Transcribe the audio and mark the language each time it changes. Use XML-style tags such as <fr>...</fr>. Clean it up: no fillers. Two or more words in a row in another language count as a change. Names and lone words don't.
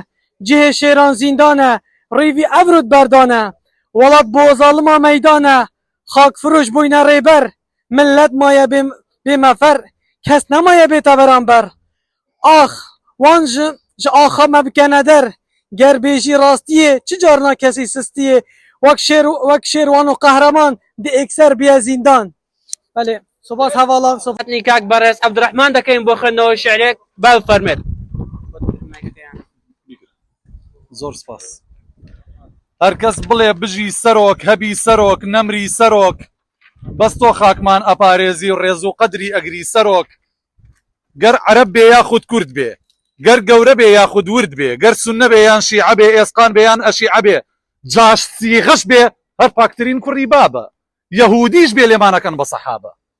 <ku>cihê şêran zîndan e rêvî Evrûd berdan e welat bo zalima meydan e xakfiroş bûyne rêber millet maye bêmefer kes nemaye bête beramber ax wan ji axa me bikene der ger bêjî rastiyê çi carna kesî sistiyê wek şêrwan û qehreman di ekser biye zîndan belê سوباس هەواڵان</ku> <ckb>هاتنی کاک بەڕێز عەبدوڕەحمان دەکەین بۆ خوێندنەوەی شێعرێک با بفەرمێت زۆر سپاس هەرکەس بڵێ بژی سەرۆک هەبی سەرۆک نەمری سەرۆک بەس تۆ خاکمان ئەپارێزی و ڕێز و قەدری ئەگری سەرۆک گەر عەرەب بێ یاخود کورد بێ گەر گەورە بێ یاخود ورد بێ گەر سوننە بێ یان شیعە بێ ئێسقان بێ یان ئەشیعە بێ جاش سیغەش بێ هەر پاکترین کوڕی بابە یەهودیش بێ لێمانەکەن بە سەحابە</ckb>